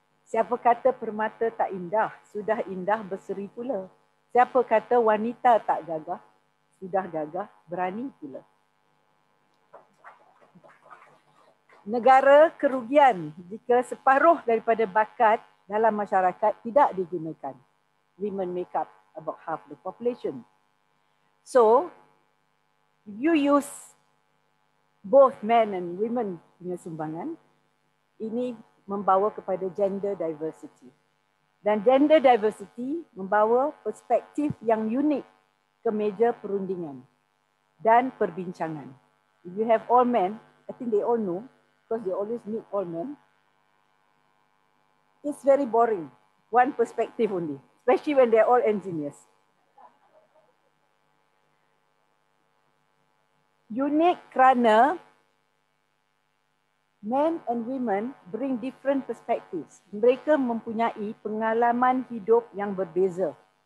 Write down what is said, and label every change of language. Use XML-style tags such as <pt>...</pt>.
<ms>Siapa kata permata tak indah, sudah indah berseri pula. Siapa kata wanita tak gagah, sudah gagah berani pula. Negara kerugian jika separuh daripada bakat dalam masyarakat tidak digunakan.</ms> <en>Women make up about half the population. So, if you use both men and women</en> <ms>punya sumbangan, ini membawa kepada</ms> <en>gender diversity.</en> <ms>Dan gender diversity membawa perspektif yang unik ke meja perundingan dan perbincangan.</ms> <en>If you have all men, I think they all know, because they always meet all men, it's very boring. One perspective only, especially when they're all engineers.</en> <ms>Unik kerana</ms> <en>men and women bring different perspectives.</en> <ms>Mereka mempunyai pengalaman hidup yang berbeza.</ms>